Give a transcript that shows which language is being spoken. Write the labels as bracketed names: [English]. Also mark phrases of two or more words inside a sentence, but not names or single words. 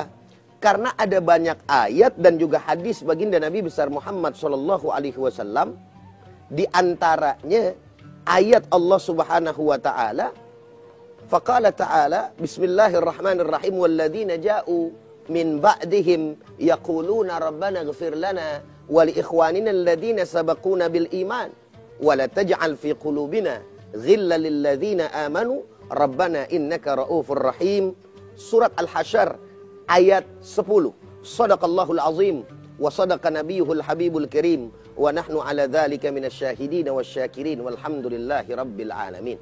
[Indonesian] Karena ada banyak ayat dan juga hadis baginda Nabi besar Muhammad SAW. Di antaranya ayat [Arabic] الله سبحانه وتعالى، فقال تعالى بسم الله الرحمن الرحيم والذين جاءوا من بعدهم يقولون ربنا اغفر لنا ولإخواننا الذين سبقونا بالإيمان ولا تجعل في قلوبنا غلا للذين آمنوا ربنا إنك رءوف رحيم. [Indonesian] Surat Al-Hasyr ayat 10. [Arabic] صدق الله العظيم وصدق نبيه الحبيب الكريم ونحن على ذلك من الشاهدين والشاكرين والحمد لله رب العالمين.